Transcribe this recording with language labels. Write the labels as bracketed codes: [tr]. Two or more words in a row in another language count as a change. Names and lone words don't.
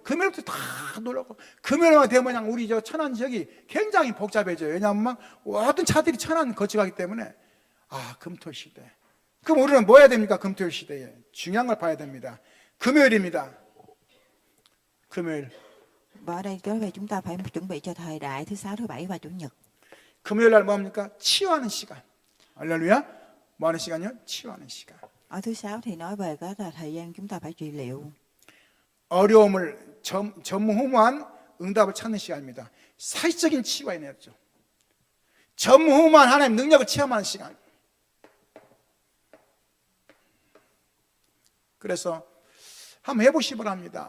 [ko] 금요일부터 다 놀러 가고, 금요일만 되면 그냥 우리 저 천안 지역이 굉장히 복잡해져요. 왜냐하면 막 어떤 차들이 천안 거쳐가기 때문에. 금토일 시대. 그럼 우리는 뭐 해야 됩니까? 금토일 시대에 중요한 걸 봐야 됩니다. 금요일입니다. 금요일. [vi] Và ở đây nói về chúng ta phải chuẩn bị cho thời đại thứ sáu, thứ bảy và chủ nhật. [ko] 금요일 날 뭡니까? 치유하는 시간. 할렐루야. 뭐 하는 시간이요? 치유하는 시간. [vi] Ở thứ sáu thì nói về đó là thời gian chúng ta phải trị liệu. [ko] 어려움을 전무후무한 응답을 찾는 시간입니다. 사실적인 치유가 있네요. 전무후무한 하나님 능력을 체험하는 시간. 그래서 한번 해보시기 바랍니다.